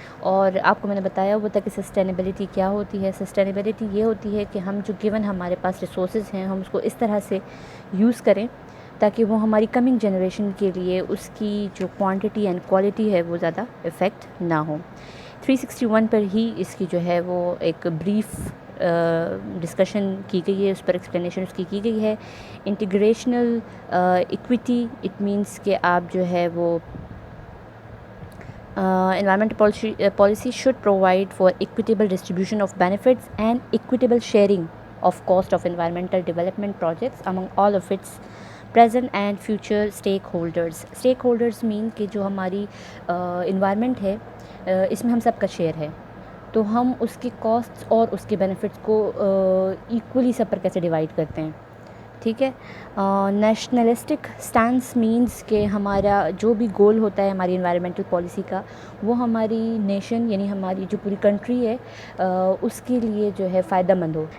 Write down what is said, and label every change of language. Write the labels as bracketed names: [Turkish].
[Urdu] اور آپ کو میں نے بتایا ہوا تھا کہ سسٹینیبلٹی کیا ہوتی ہے. سسٹینیبلٹی یہ ہوتی ہے کہ ہم جو گیون ہمارے پاس ریسورسز ہیں ہم اس کو اس طرح سے یوز کریں تاکہ وہ ہماری کمنگ جنریشن کے لیے اس کی جو کوانٹٹی اینڈ کوالٹی ہے وہ زیادہ افیکٹ نہ ہو. 361 پر ہی اس کی جو ہے وہ ایک بریف ڈسکشن کی گئی ہے، اس پر ایکسپلینیشن اس کی گئی ہے. [English] intergenerational equity, it means [Urdu] کہ آپ جو ہے وہ [English] environmental policy should provide for equitable distribution of benefits and equitable sharing of cost of environmental development projects among all of its present and future stakeholders. Stakeholders mean [Urdu] کہ جو ہماری environment ہے اس میں ہم سب کا شیئر ہے، تو ہم اس کے کاسٹ اور اس کے بینیفٹس کو ایکولی سب پر کیسے ڈیوائڈ کرتے ہیں، ٹھیک ہے؟ نیشنلسٹک سٹانس مینس کہ ہمارا جو بھی گول ہوتا ہے ہماری انوائرمنٹل پالیسی کا وہ ہماری نیشن یعنی ہماری جو پوری کنٹری ہے اس کے لیے جو ہے فائدہ مند ہو.